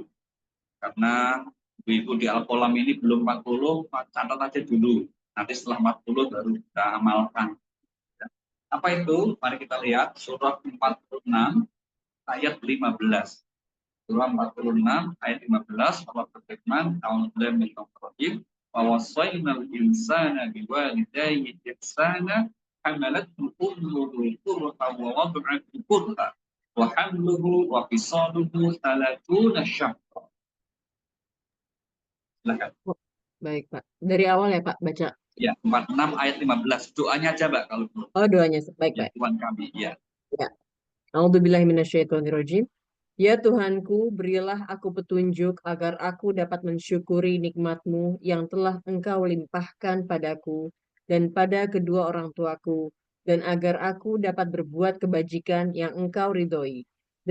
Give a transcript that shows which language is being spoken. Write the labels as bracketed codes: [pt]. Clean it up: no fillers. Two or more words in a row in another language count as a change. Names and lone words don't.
[id] Karena ibu-ibu di Al-Qalam ini belum 40, catat aja dulu. Nanti setelah 40 baru kita amalkan. Apa itu? Mari kita lihat surah 46 ayat 15. Surah 46 ayat 15 Allah berfirman, [ar] "أعوذ بالله من الشيطان الرجيم. ووصينا الإنسان بوالديه إحسانا حملته أمه كرها ووضعته كرها وحمله وفصاله 30 شهرا." [id] Silakan. Baik Pak, dari awal ya Pak baca. Ya, 46 ayat 15. Doanya aja, Mbak, kalau belum. Oh doanya, baik Ya, baik. Tuhan kami, ya. Ya. [ar] أعوذ بالله من الشيطان الرجيم. [id] Ya Tuhanku, berilah aku petunjuk agar aku dapat mensyukuri nikmat-Mu yang telah Engkau limpahkan padaku dan pada kedua orang tuaku, dan agar aku dapat berbuat kebajikan yang Engkau ridhoi.